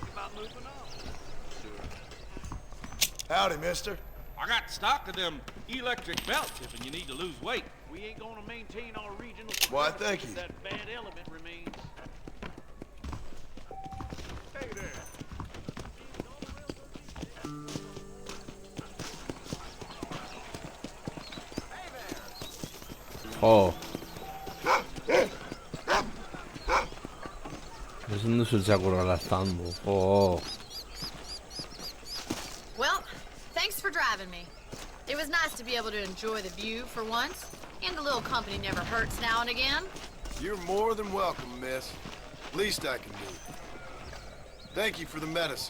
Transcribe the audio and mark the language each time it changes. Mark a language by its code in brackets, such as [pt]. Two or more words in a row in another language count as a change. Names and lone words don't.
[en] Think about moving on. Howdy, mister. I got stock of them electric belts if you need to lose weight. We ain't gonna maintain our regional. Why, thank you. That bad element remains. Hey there. Oh. [eu] Ezin duzu txakurralaztandu. [en] Oh. Well, thanks for driving me. It was nice to be able to enjoy the view for once, and a little company never hurts now and again. You're more than welcome, miss. Least I can do. Thank you for the medicine.